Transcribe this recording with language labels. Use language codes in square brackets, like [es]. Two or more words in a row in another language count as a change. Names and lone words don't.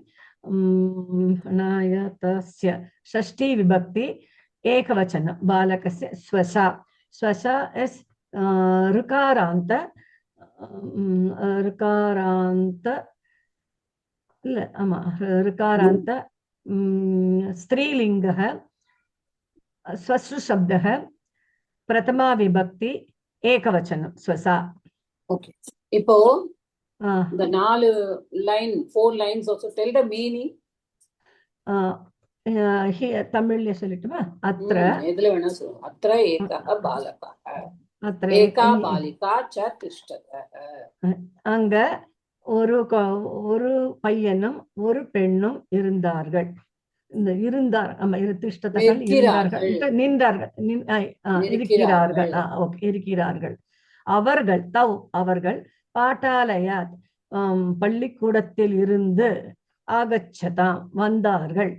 [sa] तस्य षष्ठी विभक्ति एकवचनं बालकस्य स्वसा इस् ऋकारान्त स्त्रीलिंगः स्वसु शब्दः प्रथमा विभक्ति एकवचनं स्वसा [en] ओके இப்போ the 4 lines also tell the meaning [ta] here तमिळ् சொல்லிட்டுமா अत्र எதுல வேணா சொல்லுங்க [sa] अत्र एकः बालकः अत्र एका बालिका च तिष्ठतः [ta] அங்க ஒரு பையனும் ஒரு பெண்ணும் இருந்தார்கள் இந்த இருந்தார் திஷ்டத்தர்கள் இருந்தார்கள் நின்றார்கள் இருக்கிறார்கள் ஓகே இருக்கிறார்கள் அவர்கள் பாட்டாலயாத் பள்ளிக்கூடத்தில் இருந்து ஆகச்சதாம் வந்தார்கள்.